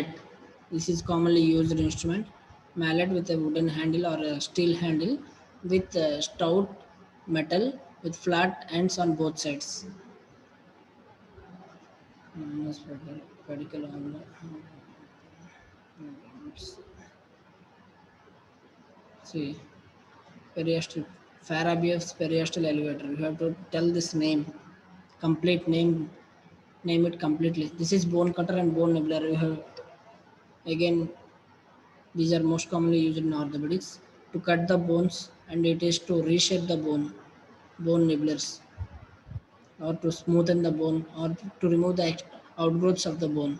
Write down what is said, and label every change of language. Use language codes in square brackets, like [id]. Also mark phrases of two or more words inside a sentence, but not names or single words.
[en] This is commonly used instrument. Mallet with a wooden handle or a steel handle with stout metal with flat ends on both sides. minus pedicle on the see periostal Farabiev's periostal elevator. You have to tell this name, complete name it completely. This is bone cutter and bone nibbler. You have again these are most commonly used in orthopedics to cut the bones, and it is to reshape the bone nibblers, or to smoothen the bone, or to remove the outgrowths of the bone.